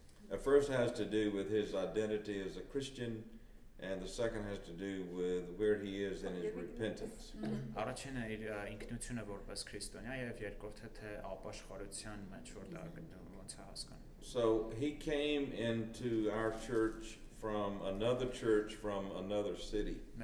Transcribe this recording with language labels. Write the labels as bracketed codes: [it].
[en] The first has to do with his identity as a Christian, and the second has to do with where he is in his repentance. [hy] Առաջինը իր ինքնությունը որպես քրիստոնյա եւ երկրորդը թե ապաշխարության մեջ որ դա գտնվում ոնց է հասկանում. [en] So he came into our church from another church from another city.